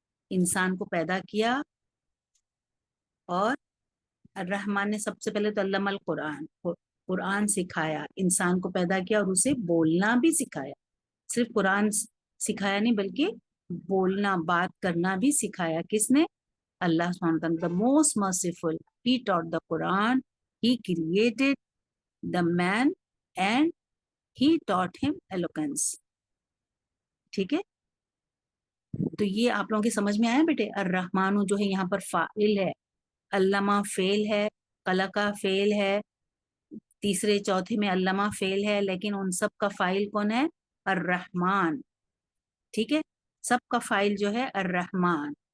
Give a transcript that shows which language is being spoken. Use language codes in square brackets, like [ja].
[ur] انسان کو پیدا کیا اور الرحمن نے سب سے پہلے تو علم القرآن، قرآن سکھایا. انسان کو پیدا کیا اور اسے بولنا بھی سکھایا. صرف قرآن سکھایا نہیں بلکہ بولنا، بات کرنا بھی سکھایا. کس نے؟ اللہ سبحانہ وتعالی. [en] the most merciful, he taught the Quran, he created the man and he taught him eloquence. [ur] ٹھیک ہے. تو یہ آپ لوگوں کی سمجھ میں آیا بیٹے؟ الرحمن جو ہے یہاں پر فاعل ہے، علامہ فعل ہے، خلقہ فعل ہے، تیسرے چوتھے میں علامہ فعل ہے، لیکن ان سب کا فاعل کون ہے؟ الرحمن. ٹھیک ہے. سب کا فاعل جو ہے الرحمن.